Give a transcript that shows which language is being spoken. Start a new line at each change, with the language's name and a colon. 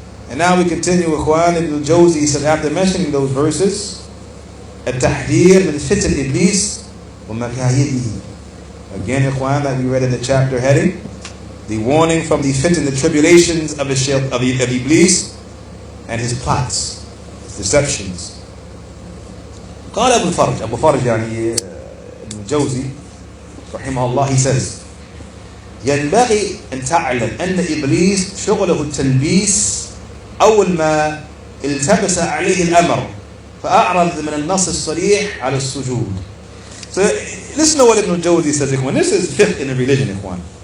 English: And now we continue, ikhwan. al-Jawzi said, after mentioning those verses,
Arabic: التحذير من فتن إبليس ومكايده.
English: Again, ikhwan, like we read in the chapter heading, the warning from the fitn, the tribulations of Iblis and his plots, his deceptions.
Arabic: قال Abu Farj, al-Jawzi رحمه الله,
English: he says,
Arabic: ينبغي أن تعلم أن إبليس شغله التلبيس أول ما التبس عليه الأمر فأعرض من النص الصريح على السجود.
English: So listen to what al-Jawzi says, ikhwan. This is fiqh in the religion, ikhwan.